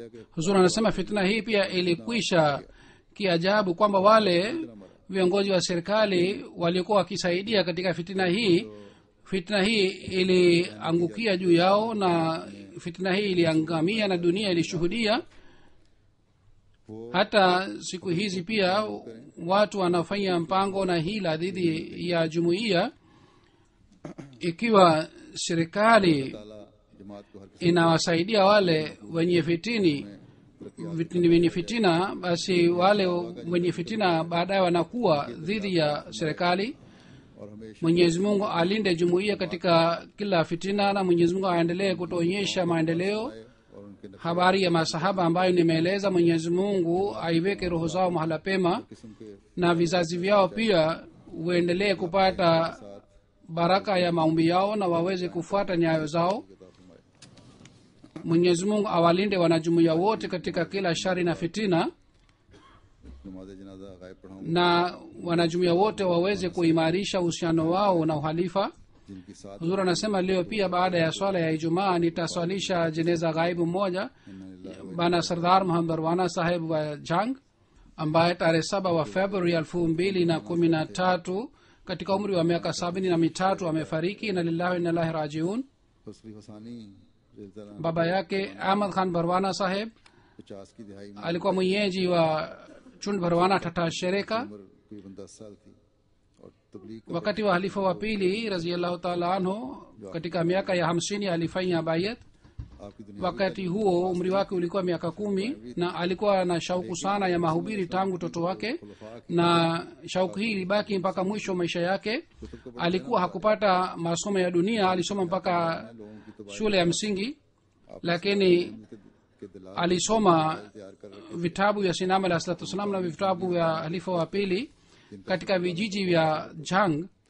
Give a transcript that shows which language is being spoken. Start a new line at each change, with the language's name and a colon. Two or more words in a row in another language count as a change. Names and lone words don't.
Swahili: Huzur anasema fitina hii pia ilikwisha kiajabu, kwamba wale viongozi wa serikali waliokuwa wakisaidia katika fitina hii iliangukia juu yao, na fitina hii iliangamia na dunia ilishuhudia. Hata siku hizi pia watu wanafanya mpango na hila dhidi ya jumuiya. Ikiwa serikali
Urdu: تعالیٰ جماعت کو ہر کسی
Swahili: inawasaidia wale wenye fitina, basi wale wenye fitina baadaye wanakuwa dhidi ya serikali.
Urdu: اور ہمیشہ
Swahili: Mwenyezi Mungu alinde jumuiya katika kila fitina, na Mwenyezi Mungu aendelee kutuonyesha maendeleo.
Urdu: اور انکے
Swahili: Habari ya masahaba ambayo nimeeleza, Mwenyezi Mungu aiweke roho zao mahala pema,
Urdu: قسم کے
Swahili: na vizazi vyao pia uendelee kupata baraka ya maombi yao na waweze kufuata nyayo zao. Mwenyezi Mungu awalinde wanajumuiya wote katika kila shari na fitina,
Urdu: نماز جنازہ غائب پڑھاؤں
Swahili: na wanajumuiya wote waweze kuimarisha uhusiano wao na uhalifa.
Urdu: جنکی ساتھ
Swahili: Huzur anasema leo pia baada ya swala ya Ijumaa nitaswalisha jeneza ghaibu moja, bana Sardar Muhammad Barwana saheb wa Jang, ambaye tarehe 7 wa Februari 2013 katika umri wa miaka 73 amefariki.
Arabic: إنا لله وإنا إليه راجعون.
Urdu: فصلی فسانی رضوان
Swahili: Baba yake Ahmad Khan Barwana saheb
Urdu: 50 کی دہائی میں
Swahili: alikuwa mwenyeji wa Chund Barwana Tata Shereka.
Urdu: عمر قریبن 10 سال تھی اور تبلیغ کا
Swahili: Wakati wa halifa wa pili
Arabic: رضي الله تعالى عنه
Swahili: katika miaka ya 50 alifanya bayat.
Urdu: آپکی دنیا
Swahili: wakati huo umri wake ulikuwa miaka 10 na alikuwa na shauku sana ya mahubiri tangu utoto wake na shauku hii ilibaki mpaka mwisho wa maisha yake. Alikuwa hakupata masomo ya dunia, alisoma mpaka shule ya msingi, lakini alisoma vitabu vya Sinam
Arabic: عليه الصلاة والسلام
Swahili: na vitabu vya halifa wa pili katika vijiji vya Jang.